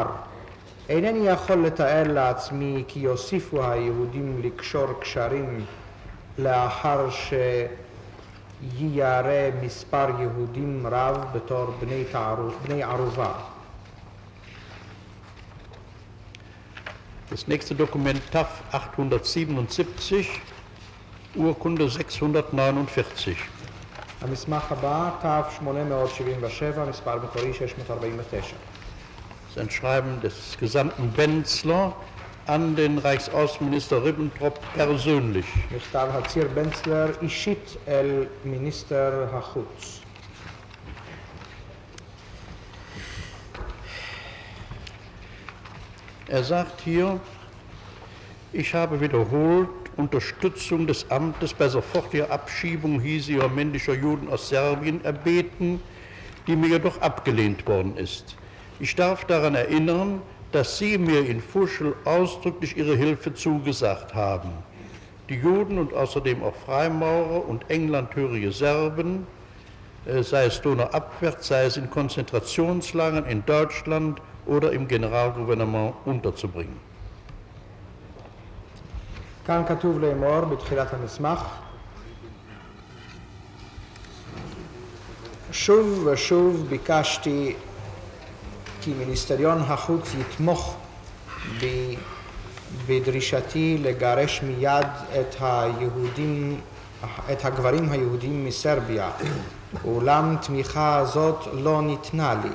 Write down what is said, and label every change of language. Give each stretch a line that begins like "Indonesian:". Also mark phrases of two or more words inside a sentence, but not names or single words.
Hebrew: אינני יכול לתאר לעצמי כי יוסיפו היהודים לקשור קשרים לאחר שיירא מספר יהודים רב בתור בני ערובה.
German: Das nächste Dokument TAF 877, Urkunde 649.
Hebrew: המסמך הבא, תו 877, מספר מקורי 649.
German: Das ist ein Schreiben des Gesandten Benzler an den Reichsaußenminister Ribbentrop persönlich.
Hebrew: מכתב הציר בנצלר אישית אל מיניסטר החוץ.
German: Er sagt hier, ich habe wiederholt Unterstützung des Amtes bei sofortiger Abschiebung hiesiger männlicher Juden aus Serbien erbeten, die mir jedoch abgelehnt worden ist. Ich darf daran erinnern, dass Sie mir in Fuschel ausdrücklich Ihre Hilfe zugesagt haben. die Juden und außerdem auch Freimaurer und englandhörige Serben, sei es donauabwärts, sei es in Konzentrationslagern in Deutschland oder im Generalgouvernement unterzubringen.
Hebrew: כאן כתוב לאמור בתחילת המסמך, שוב ושוב ביקשתי כי מיניסטריון החוץ יתמוך בדרישתי לגרש מיד את הגברים היהודים מסרביה, אולם תמיכה זאת לא ניתנה לי.